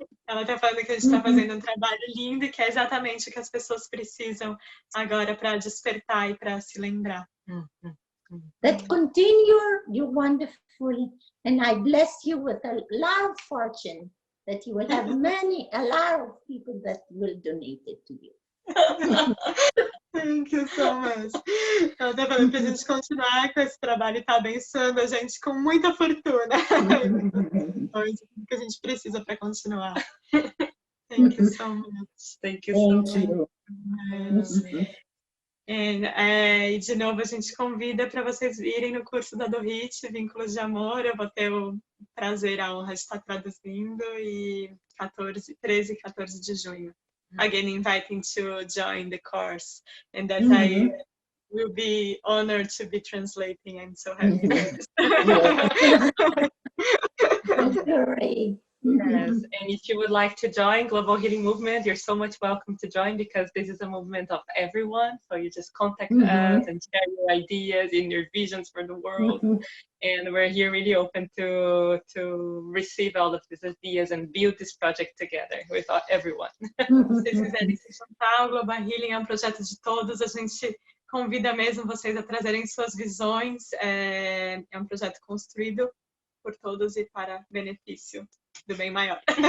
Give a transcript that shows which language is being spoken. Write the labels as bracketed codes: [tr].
[pt] Ela está falando que a gente está fazendo um trabalho lindo e que é exatamente o que as pessoas precisam agora para despertar e para se lembrar. [en] That continue, you're wonderful. And I bless you with a lot of fortune that you will have a lot of people that will donate it to you. Thank you so much. [pt] Ela está falando para a gente continuar com esse trabalho e está abençoando a gente com muita fortuna. O que a gente precisa para continuar. [en] Thank you so much. Thank you so much. [pt] E de novo a gente convida para vocês irem no curso da Dorit, Vínculos de Amor. Eu vou ter o prazer, a honra de estar traduzindo, e 13 e 14 de junho. [en] Again, inviting to join the course, and that I will be honored to be translating. I'm so happy. Great. Yes, and if you would like to join Global Healing Movement, you're so much welcome to join, because this is a movement of everyone. So you just contact us and share your ideas and your visions for the world. And we're here really open to receive all of these ideas and build this project together with everyone. [pt] Se vocês quiserem se juntar, o Global Healing é um projeto de todos. A gente convida mesmo vocês a trazerem suas visões. É um projeto construído por todos e para benefício do bem maior.